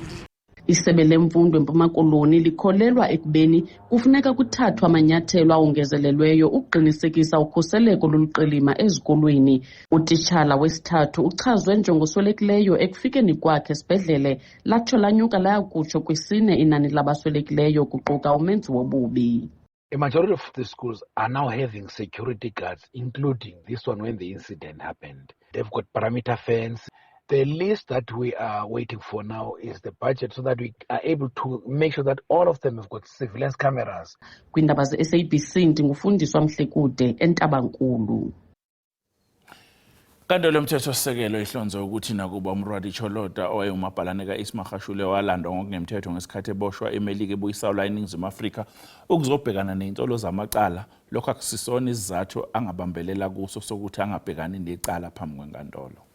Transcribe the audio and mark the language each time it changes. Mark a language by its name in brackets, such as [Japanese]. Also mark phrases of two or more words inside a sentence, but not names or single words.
[Xhosa] Isebe lemfundo eMpuma Koloni likholelwa ekubeni kufuneka kuthathwe amanyathelo awongezelelweyo ukuqinisekisa ukhuseleko loluqilima ezikolweni. Utitshala wesithathu uchazwe njengoswelekileyo ekufikeni kwakhe esibhedlele latsho lanyuka layakutsho kwisine inani labaswelekileyo kuquka umenzi wobubi. [English] A majority of the schools are now having security guards, including this one when the incident happened. They've got perimeter fence. The list that we are waiting for now is the budget so that we are able to make sure that all of them have got surveillance cameras. [Xhosa] Kwindaba ze-SABC ndingufundiswa Mhlekude eNtabankulu. [Zulu] Kanti lo mthethosisekelo ihlonze ukuthi nakuba uMrwadi Cholota owayengumabhalane kaIsmagashule walandwa ngokungemthetho ngesikhathi eboshwa eMelika ebuyisawula eNingizimu Afrika ukuzobhekana nezinsolo zamacala lokho akusisona isizathu angabambelela kuso sokuthi angabhekani necala phambi kwenkantolo.